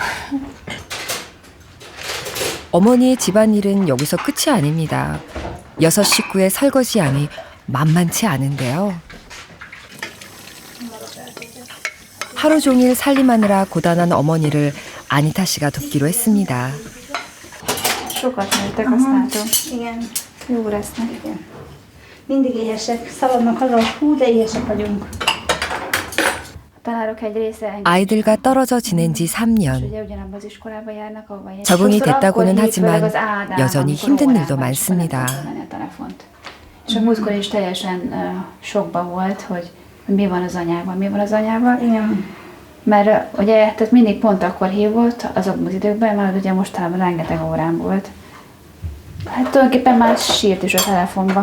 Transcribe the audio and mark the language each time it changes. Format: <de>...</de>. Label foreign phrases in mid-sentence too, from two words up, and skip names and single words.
<ko>어머니의 집안일은 여기서 끝이 아닙니다. 6 식구의 설거지양이 만만치 않은데요. 하루 종일 살림하느라 고단한 어머니를 아니타 씨가 돕기로 했습니다.</ko> <hu>Sokat nőttek, azt látom. Igen. Jó lesznek. Igen. Mindig éhesek. Szaladnak haza, hú, de éhesek vagyunk.</hu> <ko>아이들과 떨어져 지낸 지 3년. 적응이 됐다고는 하지만 여전히 힘든 일도 많습니다.</ko> <hu>És a múltkor is teljesen sokba volt, hogy mi van az anyával. Mert ugye, tehát mindig pont akkor hívott azokban az időkben, mert ugye mostanában rengeteg órám volt. Hát tulajdonképpen már sírt is a telefonba.</hu>